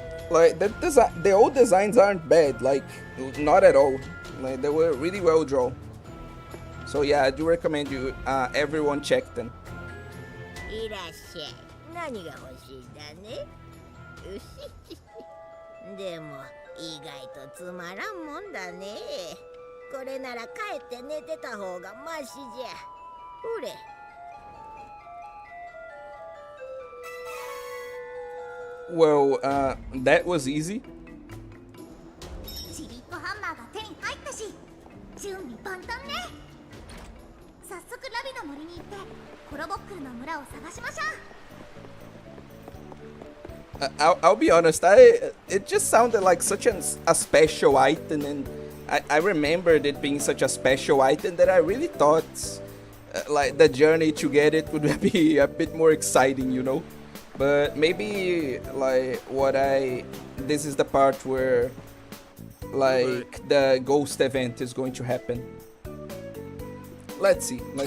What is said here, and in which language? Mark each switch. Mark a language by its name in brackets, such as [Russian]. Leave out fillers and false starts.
[English] Like the old designs aren't bad, like not at all. Like they were really well drawn. So yeah, I do recommend you everyone check them. [Japanese] いらっしゃい。何が欲しいんだね。うひひでも意外とつまらんもんだね。これなら帰って寝てた方がマシじゃ。ほれ。 [English] Well, that was easy. [Japanese] ちびっこハンマーが手に入ったし、準備万端ね。早速ラビの森に行ってコロボックルの村を探しましょう。 [English] I'll be honest, it just sounded like such a special item, and I remembered it being such a special item that I really thought like the journey to get it would be a bit more exciting, you know. But maybe like this is the part where like the ghost event is going to happen. Let's see.